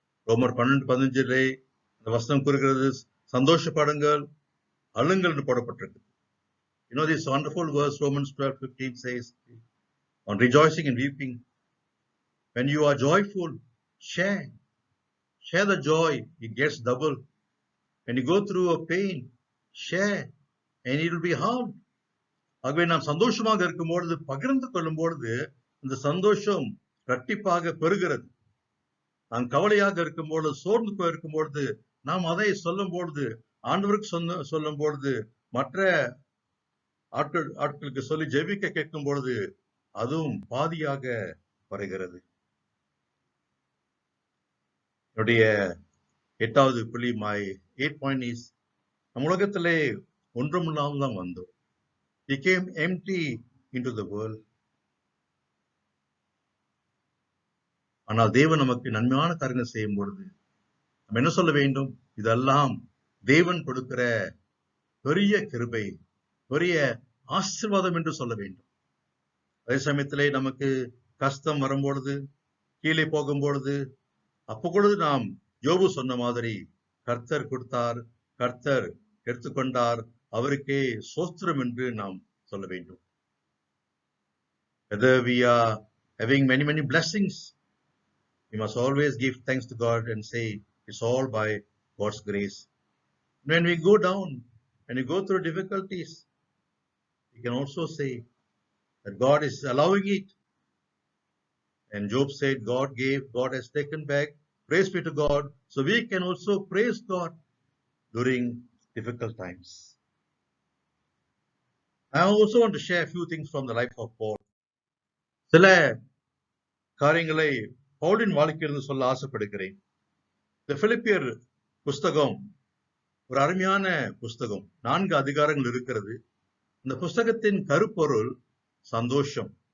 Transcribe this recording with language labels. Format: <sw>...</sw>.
<ta>ரோமர் 12:15 அந்த வசனம் கூறுகிறது, சந்தோஷப்படுங்கள் அழுங்கள் என்று போடப்பட்டிருக்கு.</ta> <en>You know this wonderful verse, Romans 12:15 says, on rejoicing and weeping, when you are joyful, share the joy, it gets double. When you go through a pain, share and it will be hard.</en> <ta>ஆகவே நாம் சந்தோஷமாக இருக்கும் பொழுது, பகிர்ந்து கொள்ளும் பொழுது இந்த சந்தோஷம் இரட்டிப்பாக பெறுகிறது. நாம் கவலையாக இருக்கும் பொழுது, சோர்ந்து போயிருக்கும் பொழுது, நாம் அதை சொல்லும் பொழுது, ஆண்டவருக்கு சொல்லும் பொழுது, மற்ற ஆட்களுக்கு சொல்லி ஜெபிக்க கேட்கும் பொழுது அதுவும் பாதியாக வருகிறது. என்னுடைய 8வது புள்ளி,</ta> <en>my 8th point is,</en> <ta>நம் உலகத்திலே ஒன்றுமில்லாமல் தான் வந்தோம்.</ta> <en>We came empty into the world.</en> <ta>ஆனால் தேவன் நமக்கு நன்மையான காரியங்கள் செய்யும் பொழுது நம்ம என்ன சொல்ல வேண்டும்? இதெல்லாம் தேவன் கொடுக்கிற பெரிய கிருபை, பெரிய ஆசீர்வாதம் என்று சொல்ல வேண்டும். அதே சமயத்திலே நமக்கு கஷ்டம் வரும்பொழுது, கீழே போகும்பொழுது, அப்ப பொழுது நாம் யோபு சொன்ன மாதிரி, கர்த்தர் கொடுத்தார், கர்த்தர் எடுத்துக்கொண்டார், அவருக்கே சோஸ்திரம் என்று நாம் சொல்ல வேண்டும்.</ta> <en>Whether we are having many blessings, we must always give thanks to God and say it's all by God's grace. When we go down and we go through difficulties, we can also say that God is allowing it. And Job said, God gave, God has taken back. Praise be to God. So we can also praise God during difficult times. I also want to share a few things from the life of Paul.</en> <ta>சில காரியங்களை பவுலின் வாழ்க்கையிலிருந்து சொல்ல ஆசைப்படுகிறேன். இந்த பிலிப்பியர் புஸ்தகம் ஒரு அருமையான புஸ்தகம். 4 அதிகாரங்கள் இருக்கிறது. இந்த புஸ்தகத்தின் கருப்பொருள் சந்தோஷம்.</ta>